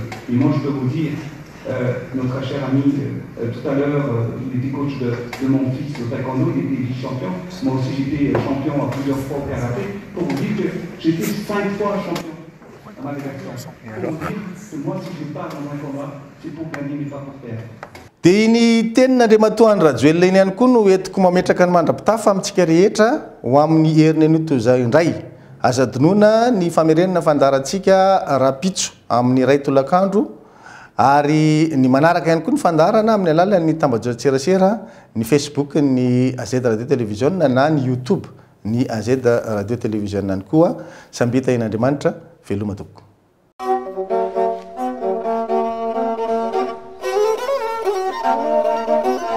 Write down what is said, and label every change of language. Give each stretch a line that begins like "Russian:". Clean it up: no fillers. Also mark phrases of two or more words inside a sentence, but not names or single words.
French: Et moi je peux vous dire, notre cher ami, tout à l'heure, il était coach de mon fils au taekwondo, il était vice-champion. Moi aussi j'étais champion à plusieurs fois au karaté. Pour vous dire que j'étais 5 fois champion à Madagascar. Pour vous dire que moi si je pars dans un combat, c'est pour gagner mais pas pour perdre.
Malagasy: dia iny tenin'Andriamatoa Andro Rajoelina iny ihany koa no entiko mametraka ny mandrapitafa amintsika rehetra ho amin'ny herin'ny an'ito zay indray azadinoana ny famerenana fandarantsika rapitso amin'ny ray tolakandro ary ny manaraka ihany koa ny fandarana amin'ny alalan'ny tambajotserasera ny Facebook ny AZ Radio Télévision na ny YouTube ny AZ Radio Télévision ihany koa sambita in'Andriamanitra veloma tompoko.
English: Thank you.